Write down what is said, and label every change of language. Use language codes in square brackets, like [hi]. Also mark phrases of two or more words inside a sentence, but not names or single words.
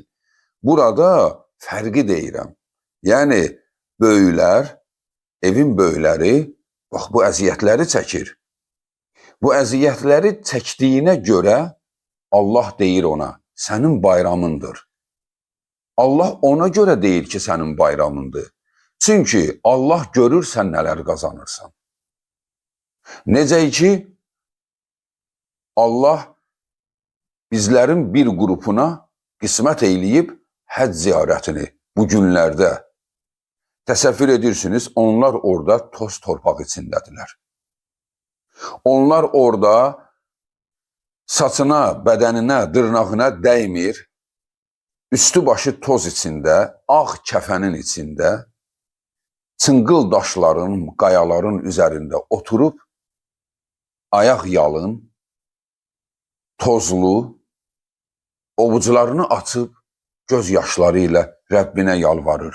[az] Burada fərqi deyirəm. Yani böyüklər, evin böyükləri, bax bu əziyyətləri çəkir. Bu əziyyətləri çəkdiyinə görə Allah deyir ona, sənin bayramındır. [tr] Allah ona göre değil ki senin bayramındır. Çünkü Allah görür sen neler kazanırsan. [az] Necə ki Allah bizlərin bir qrupuna qismət eyləyib həcc ziyarətini bu günlərdə. Təsəvvür edirsiniz, onlar orada toz torpaq içindədirlər. Onlar orada saçına, bədəninə, dırnağına dəymir, üstü başı toz içində, ağ kəfənin içində, çınqıl daşların, qayaların üzərində oturub, ayaq yalın, tozlu, ovucularını açıb, göz yaşları ilə Rəbbinə yalvarır.